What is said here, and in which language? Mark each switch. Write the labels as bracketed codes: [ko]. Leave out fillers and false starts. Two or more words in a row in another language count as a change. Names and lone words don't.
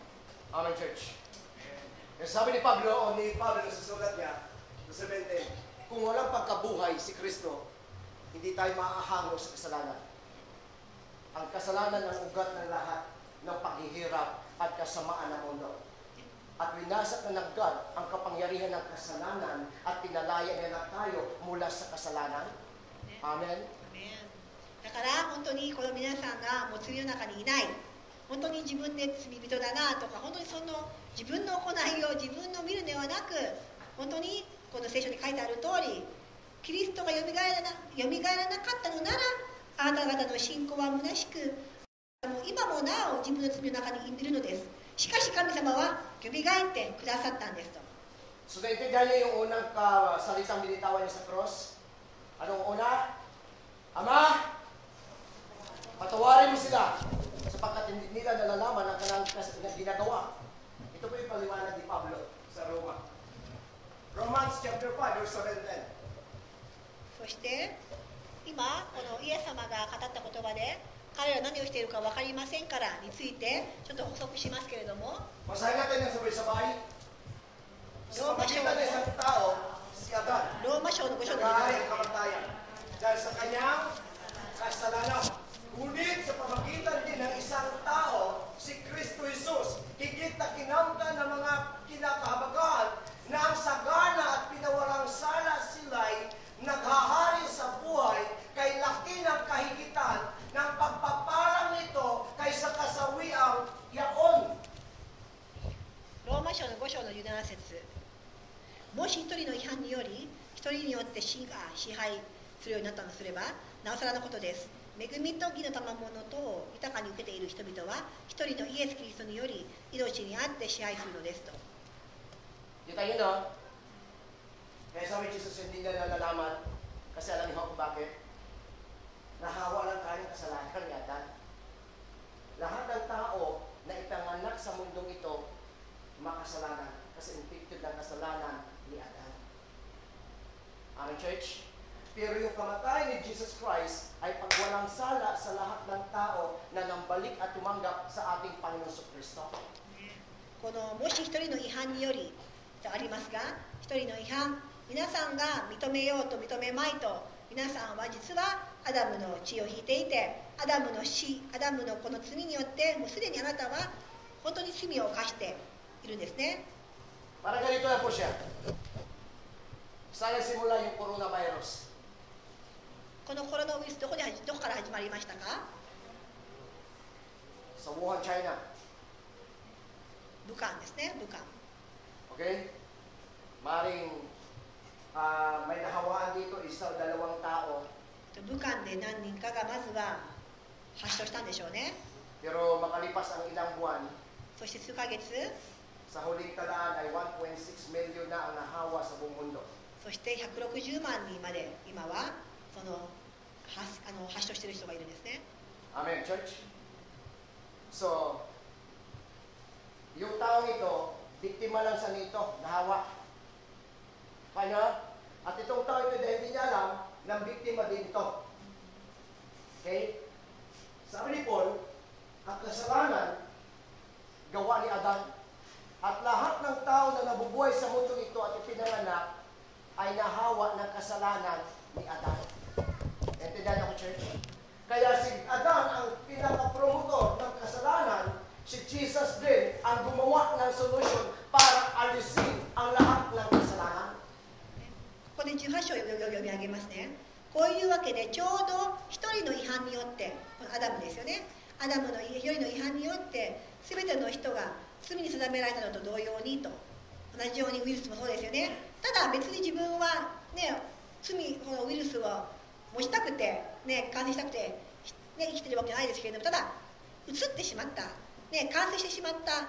[en] Amen, church. [tl] Sabi ni Pablo, sa sulat niya, sa 17, kung walang pagkabuhay si Kristo, hindi tayo maahango sa kasalanan. Ang kasalanan ng ugat ng lahat ng paghihirap at kasamaan ng mundo. At winasak na ng God ang kapangyarihan ng kasalanan at pinalaya niya na tayo mula sa kasalanan. Amen. [ja] だから本当にこの皆さんがもう罪の中にいない、本当に自分で罪人だなとか、本当にその自分の行いを自分の見るのではなく、本当にこの聖書に書いてある通り、キリストがよみがえらなかったのなら、あなた方の信仰は虚しく、今もなお自分の罪の中にいるのです。しかし神様はよみがえってくださったんですと。 [tl] So, naintindihan niyo yung unang salitang binitawan niya sa cross? Anong una? Ama, patawarin mo sila sapagkat hindi nila nalalaman ang kanilang ginagawa. Ito po yung paliwanag ni Pablo sa Roma. [en] Romans chapter 5 verse 7 and 10. [ja] そして今このイエス様が語った言葉で、彼ら何をしているか分かりませんからについてちょっと補足しますけれども、 [tl] Masahin natin ng sabay-sabay. Sa pamagitan ng isang tao, si Adan, [ja] ローマ書の5章の [tl] nag-aari ang kamatayan dahil sa kanyang kasalanan. Ngunit sa pamagitan din ng isang tao, si Kristo Jesus, higit na kinamtan ng mga kinakahabagan na ang sagana at pinawalang sala sila'y naghahari sa buhay kay laki ng kahigitan ng pagpapalang nito kaysa kasawiang yaon. [ja] ローマ書の5章の17節、もし一人の違反により一人によって支配するようになったとすればなおさらのことです。恵みと義の賜物とを豊かに受けている人々は一人のイエス・キリストにより命にあって支配するのですと。 [tl] Kita nyo no? Kaya sabi Jesus, hindi na nalalaman kasi alam niyo kung bakit. Nahawa lang tayo ng kasalanan ni Adan. Lahat ng tao na ipanganak sa mundong ito, makasalanan. Kasi inflicted ng kasalanan ni Adan. [en] Amen, church? [tl] Pero yung kamatay ni Jesus Christ ay pagwalang sala sa lahat ng tao na nambalik at tumanggap sa ating Panginoon Kristo. [ja] このもし一人の違反によりとありますが、一人の違反、皆さんが認めようと認めまいと、皆さんは実はアダムの血を引いていて、アダムの死、アダムのこの罪によってもうすでにあなたは本当に罪を犯しているんですね。 [tl] Para ganito na po siya. Saan nagsimula yung coronavirus? [ja] このコロナウイルスどこから始まりましたか？ [tl] Sa Wuhan, China. [ja] 武漢ですね、武漢。 [tl] Okay? Maring may nahawaan dito isa o dalawang tao. [ja] 武漢で何人かがまずは発症したんでしょうね。 [tl] Pero makalipas ang ilang buwan, [ja] そして数ヶ月、 [tl] sa huling talaan ay 1.6 million na ang nahawa sa buong mundo. [ja] そして160万人まで今はその発症している人がいるんですね。 [en] Amen, church? [tl] So, yung taong ito, biktima lang sa nito, nahawa. Kanya, at itong tao ito dahil hindi niya alam, nang biktima din ito. Okay? Sabi ni Paul, ang kasalanan, gawa ni Adan. At lahat ng tao na nabubuhay sa mundo ito at ipinanganak, ay nahawa ng kasalanan ni Adan. Naintindihan ako, church? Kaya si Adan ang pinaka-promotor ng kasalanan, si Jesus din ang gumawa ng solusyon para alisin ang lahat ng kasalanan. [ja] ここで18章を読み上げますね。こういうわけでちょうど一人の違反によって、このアダムですよね。アダムの一人の違反によって全ての人が罪に定められたのと同様にと、同じようにウイルスもそうですよね。ただ別に自分はね、このウイルスを持ちたくて、ね、感染したくて、ね、生きてるわけじゃないですけれども、ただ移ってしまった、ね、感染してしまった。